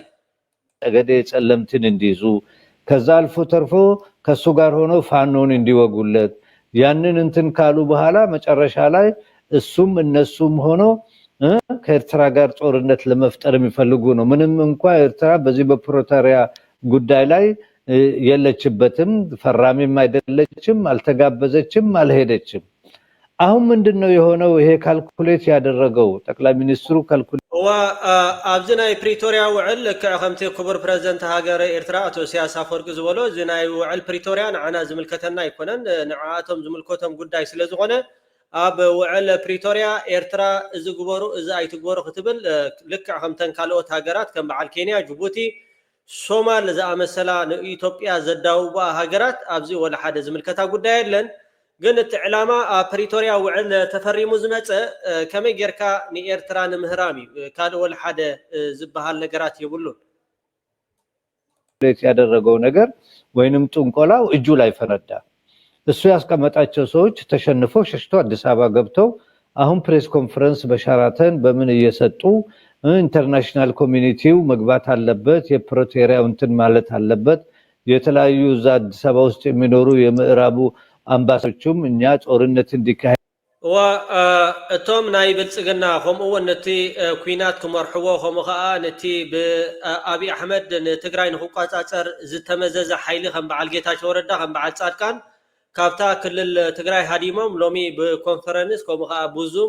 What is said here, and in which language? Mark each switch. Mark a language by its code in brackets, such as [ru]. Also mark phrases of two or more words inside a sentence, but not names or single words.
[am] ጠገዴ ጸለምትን እንዲይዙ ከዛ አልፎ ተርፎ ከሱ ጋር ሆኖ ፋኖን እንዲወጉለት ያንን እንትን ካሉ በኋላ መጨረሻ ላይ እሱም እነሱም ሆኖ ከኤርትራ ጋር ጦርነት ለመፍጠር የሚፈልጉ ነው። ምንም እንኳን ኤርትራ በዚህ በፕሪቶሪያ ጉዳይ ላይ የለችበትም፣ ፈራሚም አይደለችም፣ አልተጋበዘችም፣ አልሄደችም። አሁን ምንድነው የሆነው? ይሄ ካልኩሌት ያደረገው ጠቅላይ ሚኒስትሩ ካልኩሌት [ti] ኣብዚ ናይ ፕሪቶሪያ ውዕል ከምቲ ክቡር ፕሬዝደንት ሃገር ኤርትራ አቶ ኢሳያስ አፈወርቂ ዝበሎ እዚ ናይ ውዕል ፕሪቶሪያ ንዓና ዝምልከተና ኣይኮነን፣ ንዓቶም ዝምልከቶም ጉዳይ ስለ ዝኾነ ኣብ ውዕል ፕሪቶሪያ ኤርትራ እዚ ግበሩ እዚ ኣይትግበሩ ክትብል ልክዕ ከምተን ካልኦት ሃገራት ከም በዓል ኬንያ፣ ጅቡቲ፣ ሶማል ዝኣመሰላ ንኢትዮጵያ ዘዳውባ ሃገራት ኣብዚ ወላ ሓደ ዝምልከታ ጉዳይ የለን። ግን እቲ ዕላማ ኣብ ፕሪቶሪያ ውዕል ተፈሪሙ ዝመፀ ከመይ ጌርካ ንኤርትራ ንምህራም እዩ። ካልእ ወላ ሓደ ዝበሃል ነገራት የብሉን። [am] ያደረገው ነገር ወይንም ጥንቆላው እጁ ላይ ፈነዳ። እሱ ያስቀመጣቸው ሰዎች ተሸንፈው ሸሽተው አዲስ አበባ ገብተው አሁን ፕሬስ ኮንፈረንስ በሸራተን በምን እየሰጡ ኢንተርናሽናል ኮሚኒቲው መግባት አለበት፣ የፕሪቶሪያው እንትን ማለት አለበት፣ የተለያዩ እዛ አዲስ አበባ ውስጥ የሚኖሩ የምዕራቡ አምባሳዶችም እኛ ጦርነት እንዲካሄድ [ti] እቶም ናይ ብልጽግና ከምኡውን ነቲ ኩናት ክመርሕዎ ከምኡ ከዓ ነቲ ብአብይ አሕመድ ንትግራይ ንክቋፃፀር ዝተመዘዘ ሓይሊ ከም በዓል ጌታቸው ረዳ ከም በዓል ጻድቃን ካብታ ክልል ትግራይ ሃዲሞም ሎሚ ብኮንፈረንስ ከምኡ ከዓ ብዙም